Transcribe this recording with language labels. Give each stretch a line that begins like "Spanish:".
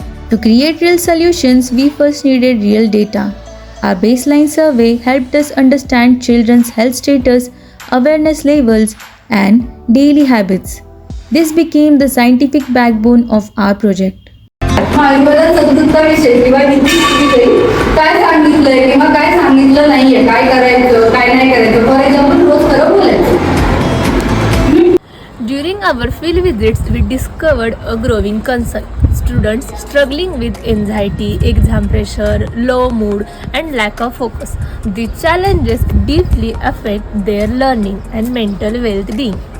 English: To create real solutions, we first needed real data. Our baseline survey helped us understand children's health status, awareness levels, and daily habits. This became the scientific backbone of our project.
Marathi: आयुर्वेदात सदुत्तर विषय किंवा विषयी काय सांगितलंय किंवा काय सांगितलं नाहीये, काय करायचं काय नाही करायचं,
English: for example
Marathi: रोज खरं बोलायचं.
English: During our field visits, we discovered a growing concern. students struggling with anxiety, exam pressure, low mood, and lack of focus. These challenges deeply affect their learning and mental well-being.